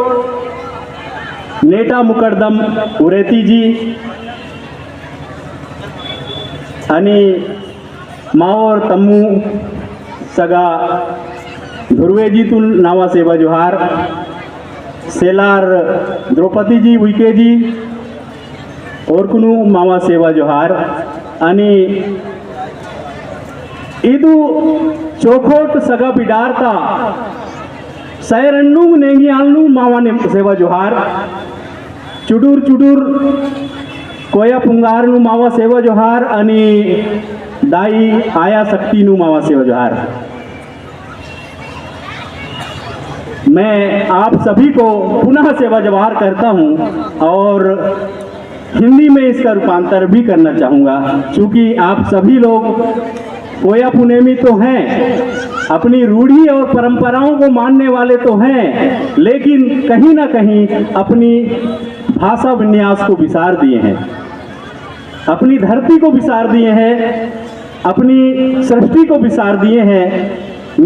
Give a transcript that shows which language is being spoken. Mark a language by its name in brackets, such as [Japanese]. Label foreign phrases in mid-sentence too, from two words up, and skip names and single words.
[Gondi] नेटा मुकरदम उरेती जी आणि मावर तम्मू सगा धुर्वेजीतून नावा सेवा जोहार सेलार द्रौपदी जी उइके जी और कुनु मावा सेवा जोहार आणि इदु चोखोट सगा बिडारता सैरन्नू नेंगी आलनू मावा ने सेवा जोहार चुडूर चुडूर कोया पुंगारनू मावा सेवा जोहार आणि दाई आया शक्तिनू मावा सेवा जोहार। [Hindi] मैं आप सभी को पुनः सेवा जोहार करता हूं और हिंदी में इसका रूपांतर भी करना चाहूँगा क्योंकि आप सभी लोग कोया पुनेमी तो हैं, अपनी रूढ़ी और परंपराओं को मानने वाले तो हैं, लेकिन कहीं ना कहीं अपनी भाषा विन्यास को विसार दिए हैं, अपनी धरती को विसार दिए हैं, अपनी सृष्टि को विसार दिए हैं।